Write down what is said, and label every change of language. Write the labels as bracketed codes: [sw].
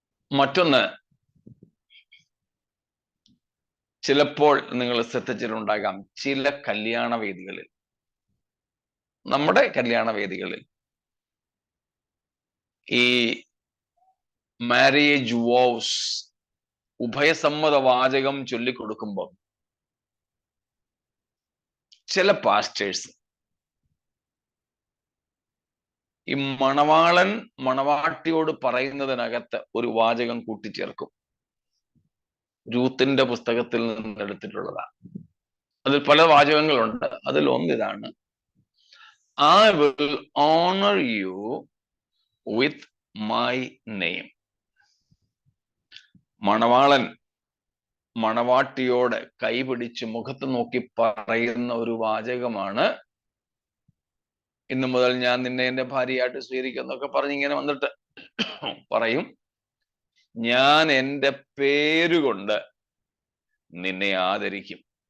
[ml] മറ്റൊന്ന്, ചിലപ്പോൾ നിങ്ങൾ ശ്രദ്ധിച്ചിട്ടുണ്ടാകാം, ചില കല്യാണ വേദികളിൽ, നമ്മുടെ കല്യാണ വേദികളിൽ ഈ മാരേജ് വോവ്സ്, ഉഭയസമ്മത വാചകം ചൊല്ലിക്കൊടുക്കുമ്പോൾ ചില പാസ്റ്റേഴ്സ് ഈ മണവാളൻ മണവാട്ടിയോട് പറയുന്നതിനകത്ത് ഒരു വാചകം കൂട്ടിച്ചേർക്കും. രൂത്തിന്റെ പുസ്തകത്തിൽ നിന്ന് എടുത്തിട്ടുള്ളതാണ്. അതിൽ പല വാചകങ്ങളുണ്ട്. അതിൽ ഒന്നിതാണ്, [en] I will honor you with my name. [ml] മണവാളൻ മണവാട്ടിയോട് കൈപിടിച്ച് മുഖത്ത് നോക്കി പറയുന്ന ഒരു വാചകമാണ്, ഇന്നു മുതൽ ഞാൻ നിന്നെ എൻ്റെ ഭാര്യയായിട്ട് സ്വീകരിക്കുന്നൊക്കെ പറഞ്ഞിങ്ങനെ വന്നിട്ട് പറയും, ഞാൻ എൻ്റെ പേരുകൊണ്ട് നിന്നെ ആദരിക്കും.